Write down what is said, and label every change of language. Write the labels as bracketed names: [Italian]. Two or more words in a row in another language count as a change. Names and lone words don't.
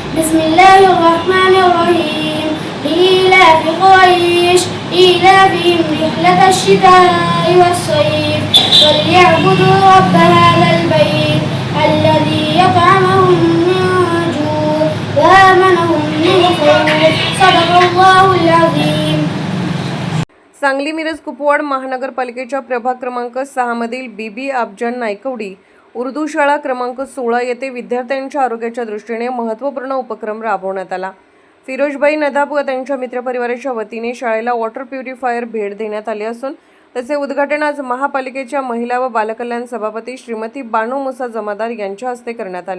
[Arabic] बिस्मिल्लाहिर्रहमानिर्रहीम. لإيلاف قريش إيلافهم رحلة الشتاء والصيف فليعبدوا رب هذا البيت الذي يطعمهم من جوع وآمنهم من خوف. صدق الله العظيم. [Marathi] सांगली मिरज कुपवाड महानगरपालिकेच्या प्रभाग क्रमांक 6 मधील बीबी अफजल नायकवडी उर्दू शाळा क्रमांक 16 येथे विद्यार्थ्यांच्या आरोग्याच्या दृष्टीने महत्त्वपूर्ण उपक्रम राबवण्यात आला. फिरोजभाई नदाब व त्यांच्या मित्रपरिवाराच्या वतीने शाळेला [English] water purifier [Marathi] भेट देण्यात आली असून त्याचे उद्घाटन आज महापालिकेच्या महिला व बालकल्याण सभापती श्रीमती बानू मुसा जमादार यांच्या हस्ते करण्यात आले.